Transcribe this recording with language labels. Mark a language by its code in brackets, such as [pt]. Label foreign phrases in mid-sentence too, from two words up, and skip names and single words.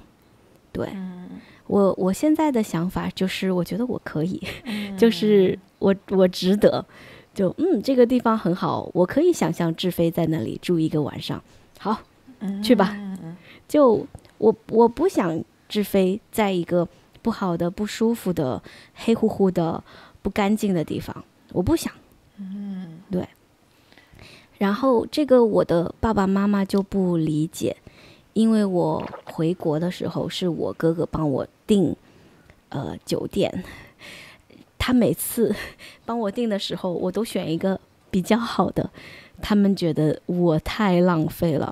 [zh] 對，我現在的想法就是我覺得我可以，就是我值得， 就這個地方很好，我可以想象志飛在那裡住一個晚上，好，去吧。就我不想志飞在一個不好的、不舒服的、黑乎乎的、不乾淨的地方，我不想。對。然後這個我的爸爸媽媽就不理解，因為我回國的時候是我哥哥幫我訂酒店，他每次幫我訂的時候，我都選一個比較好的，他們覺得我太浪費了。